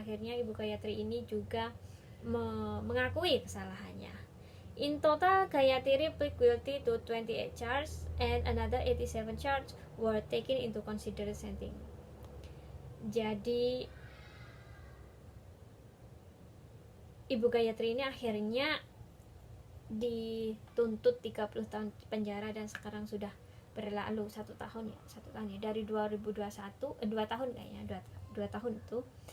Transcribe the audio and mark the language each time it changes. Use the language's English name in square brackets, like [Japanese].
[Indonesian] Akhirnya Ibu Gayatri ini juga mengakui kesalahannya. [English] In total, Gayatri plead guilty to 28 charges and another 87 charges were taken into consideration. [Indonesian] Jadi Ibu Gayatri ini akhirnya dituntut 30 tahun penjara dan sekarang sudah berlalu 1 tahun ya, dari 2021 2 tahun kayaknya, 2 tahun itu.